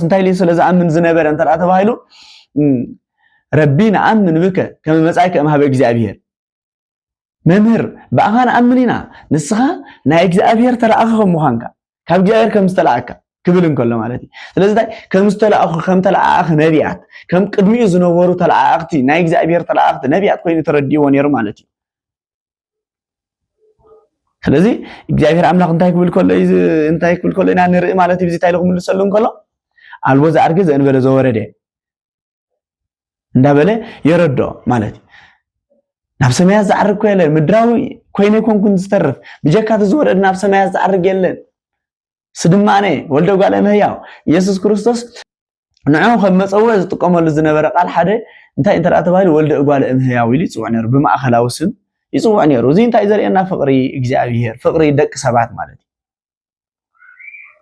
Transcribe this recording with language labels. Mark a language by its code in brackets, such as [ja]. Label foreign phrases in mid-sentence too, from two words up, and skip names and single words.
[ti] እንታይ ሊ ስለዛ አምን ዝነበረ እንተራ ተባሂሉ [gez] ረቢና አምን ብከ ከመ መጻእከ እምኀበ እግዚአብሔር መምህር [ti] በአኻን አምኒና ንስኻ ናይ እግዚአብሔር ተላእኸ ከምዃንካ ካብ እግዚአብሔር ከም ዝተላእካ ክብል እንከሎ [am] ማለት ስለዚህ [ti] ከም ዝተላእኹ ከም ተላእኽ ነቢያት ከም ቅድሚኡ ዝነበሩ ተላእኽቲ ናይ እግዚአብሔር ተላእኽቲ ነቢያት ኮይኑ ተረዲዎ ነይሩ ማለት እዩ ስለዚህ እግዚአብሔር አምላክ እንታይ ክብል ከሎ ኢና ንርኢ ማለት እዩ እንታይ ልኩም ልሰሉ እንከሎ [gez] አልቦ ዘአርገ ዘእንበለ ዘወረደ [ti] እንዳበለ ይረዶ ማለት ናብ ሰማያት ዘዓርግ ኮለ ምድራዊ ኮይነ ኮንኩን ዝተርፍ ብጀካት ዝወረደ ናብ ሰማያት ዘዓርግ የለን ስድማኔ ወልደ ጓለ እመሕያው ኢየሱስ ክርስቶስ ንዑ ከም መፀውዒ ዝጥቀመሉ ዝነበረ ቃል ሓደ እንታይ እንተራ ተባሂሉ ወልደ ጓለ እመሕያው ኢሉ ይጽውዕ ነይሩ ብማእኸላዊ ስም ይጽውዕ ነይሩ እዚ እንታይ ዘርእየና ፍቅሪ እግዚአብሔር ፍቅሪ ደቂ ሰባት ማለት